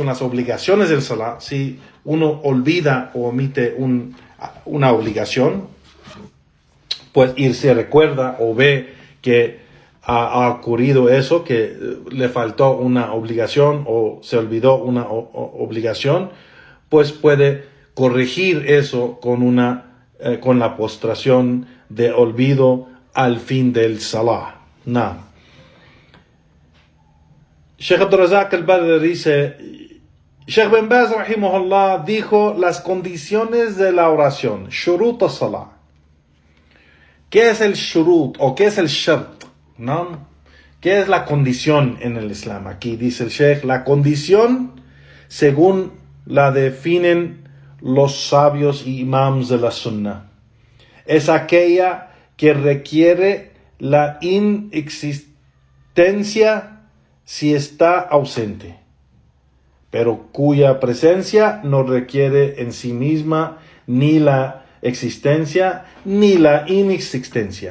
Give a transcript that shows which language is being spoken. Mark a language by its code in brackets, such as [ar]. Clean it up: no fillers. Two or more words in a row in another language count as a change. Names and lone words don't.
[es] las obligaciones del salah, si uno olvida o omite una obligación, pues se recuerda o ve que ha ocurrido eso, que le faltó una obligación o se olvidó una obligación, pues puede corregir eso con la postración de olvido al fin del salah. No. Sheikh Abdul Razak al-Badr dice, Sheikh bin Baz rahimahullah dijo las condiciones de la oración, [ar] شروط الصلاة. [es] ¿Qué es el shurut o qué es el shart? ¿No? ¿Qué es la condición en el Islam? Aquí dice el Sheikh, la condición, según la definen los sabios y imams de la Sunnah, es aquella que requiere la inexistencia si está ausente, pero cuya presencia no requiere en sí misma ni la existencia ni la inexistencia.